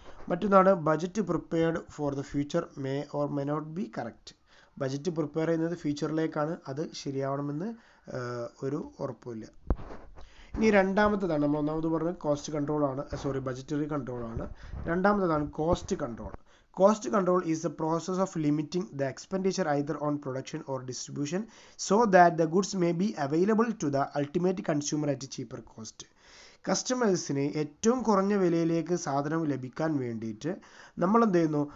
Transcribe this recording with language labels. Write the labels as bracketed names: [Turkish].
[Malayalam] മറ്റൊന്നാണ് [English] Budget prepared for the future may or may not be correct. [Malayalam] Budget prepare ചെയ്യുന്നത് ഫ്യൂച്ചറിലേക്കാണ്, അത് ശരിയാവണമെന്ന് ഒരു ഉറപ്പുമില്ല. ഇനി രണ്ടാമത്തേതാണ്, നമ്മൾ ഒന്നാമത് പറഞ്ഞത് കോസ്റ്റ് കൺട്രോൾ ആണ്, ബജറ്ററി കൺട്രോൾ ആണ്. രണ്ടാമത്തേതാണ് cost control. [English] Cost control is the process of limiting the expenditure either on production or distribution so that the goods may be available to the ultimate consumer at a cheaper cost. [Malayalam] കസ്റ്റമേഴ്സിന് ഏറ്റവും കുറഞ്ഞ വിലയിലേക്ക് സാധനം ലഭിക്കാൻ വേണ്ടിയിട്ട് നമ്മൾ എന്ത് ചെയ്യുന്നു?